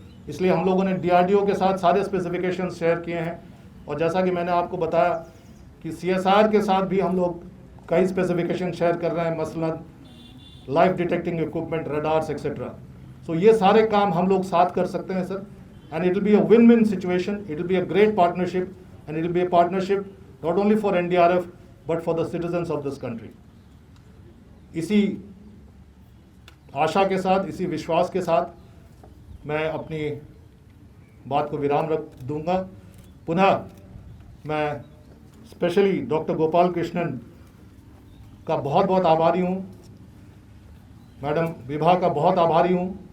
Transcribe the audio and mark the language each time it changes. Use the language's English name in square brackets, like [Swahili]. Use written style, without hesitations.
[Hindi] इसलिए हम लोगों ने DRDO के साथ सारे स्पेसिफिकेशन शेयर किए हैं। और जैसा कि मैंने आपको बताया कि CSIR के साथ भी हम लोग कई स्पेसिफिकेशन शेयर कर रहे हैं, मसलन life detecting equipment, radars etcetera. सो ये सारे काम हम लोग साथ कर सकते हैं sir, [English] and it will be a win-win situation. It will be a great partnership, and it will be a partnership not only for NDRF but for the citizens of this country. [Hindi] इसी आशा के साथ, इसी विश्वास के साथ मैं अपनी बात को विराम रख दूंगा। पुनः मैं स्पेशली डॉक्टर गोपाल कृष्णन का बहुत बहुत आभारी हूँ, मैडम विभा का बहुत आभारी हूँ।